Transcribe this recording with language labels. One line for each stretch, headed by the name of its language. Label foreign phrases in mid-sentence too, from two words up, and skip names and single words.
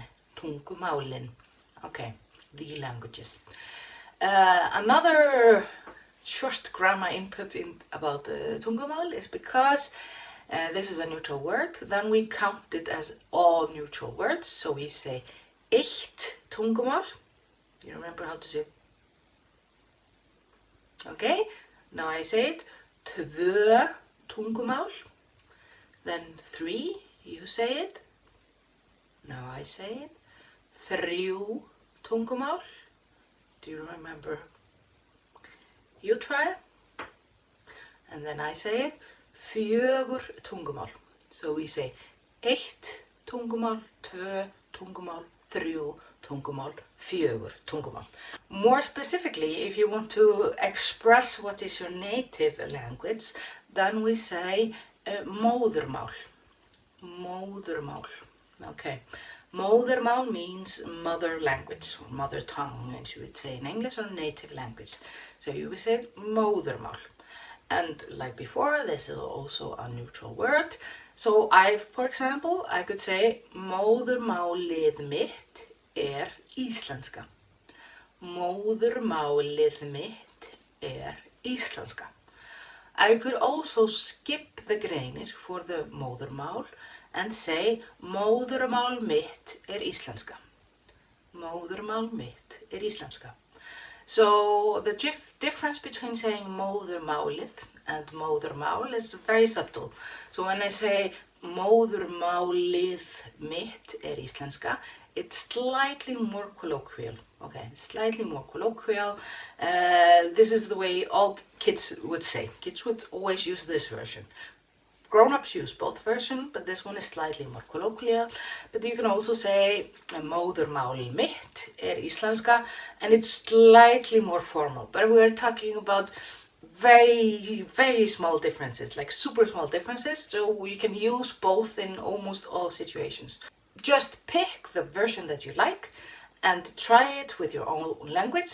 English: Okay, the languages. Another short grammar input about tungumál is because this is a neutral word, then we count it as all neutral words. So we say
Icelandic: eitt tungumál.
English: You remember how to say it? Okay, now I say it.
Icelandic: Tvö tungumál.
English: Then three, you say it. Now I say it.
Icelandic: Þrjú tungumál.
English: Do you remember? You try. And then I say it.
Icelandic: Fjögur tungumál.
English: So we say
Icelandic: eitt tungumál, tvö tungumál, þrjú tungumál, fjögur tungumál.
English: More specifically, if you want to express what is your native language, then we say móðurmál. Okay. Móðurmál means mother language, or mother tongue, as you would say in English, or native language. So you would say móðurmál. And like before, this is also a neutral word. So for example, I could say
Icelandic: móðurmálið mitt íslenska. Móðurmálið mitt íslenska.
English: I could also skip the grammar for the móðurmál and say
Icelandic: móðurmál mitt íslenska. Móðurmál mitt íslenska.
English: So the difference between saying móðurmálið and móðurmál is very subtle. So when I say
Icelandic: móðurmálið mitt íslenska,
English: it's slightly more colloquial. Okay, slightly more colloquial. This is the way all kids would say. Kids would always use this version. Grown-ups use both versions, but this one is slightly more colloquial. But you can also say
Icelandic: móðurmál mitt íslenska,
English: and it's slightly more formal. But we're talking about very, very small differences, like super small differences, so you can use both in almost all situations. Just pick the version that you like and try it with your own language.